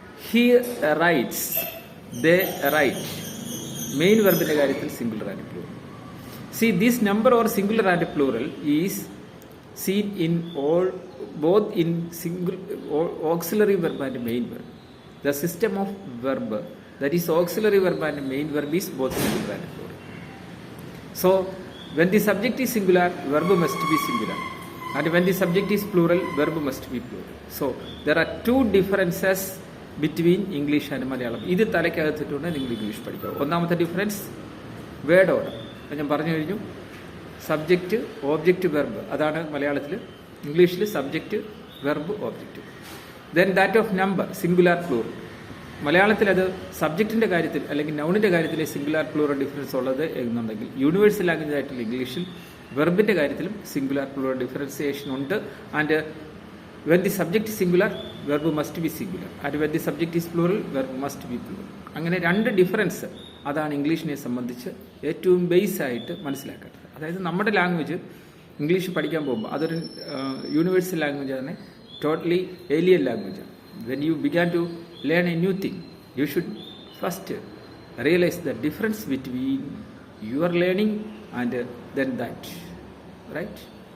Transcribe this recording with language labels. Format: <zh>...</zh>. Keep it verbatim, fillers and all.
<en>He writes, they write,</en> <ml>main വെർബിൻ്റെ കാര്യത്തിൽ</ml> <en>Singular and plural. See this number or singular and plural is seen in all, both in single auxiliary verb and main verb. The system of verb, that is auxiliary verb and main verb, is both singular and plural. So when the subject is singular, verb must be singular, and when the subject is plural, verb must be plural. So there are two differences between English and Malayalam.</en> <ml>Idu thalakkagathittunde ningal English padikka. Onnamathe difference word order. ഞാൻ പറഞ്ഞു കഴിഞ്ഞു, subject object verb, അതാണ് മലയാളത്തിൽ. ഇംഗ്ലീഷിൽ subject verb object.</ml> <en>Then that of number, singular plural.</en> <ml>മലയാളത്തിലത് സബ്ജക്റ്റിൻ്റെ കാര്യത്തിൽ അല്ലെങ്കിൽ നൗണിൻ്റെ കാര്യത്തിൽ singular plural difference ഉള്ളത് എന്നുണ്ടെങ്കിൽ, യൂണിവേഴ്സൽ ലാംഗ്വേജ് ആയിട്ടുള്ള ഇംഗ്ലീഷിൽ വെർബിൻ്റെ കാര്യത്തിലും സിംഗുലാർ പ്ലൂറൽ ഡിഫറൻസിയേഷൻ ഉണ്ട്.</ml> <en>And when the subject singular, verb must be singular, and when the subject is plural, verb must be plural.</en> <ml>അങ്ങനെ രണ്ട് ഡിഫറൻസ്, അതാണ് ഇംഗ്ലീഷിനെ സംബന്ധിച്ച് ഏറ്റവും ബേസായിട്ട് മനസ്സിലാക്കേണ്ടത്. അതായത് നമ്മുടെ ലാംഗ്വേജ് ഇംഗ്ലീഷ് പഠിക്കാൻ പോകുമ്പോൾ അതൊരു യൂണിവേഴ്സൽ ലാംഗ്വേജ് ആണ്,</ml> <en>totally alien language</en> <ml>ആണ്.</ml> <en>When you began to learn a new thing, you should first realize the difference between your learning and then that, right?</en>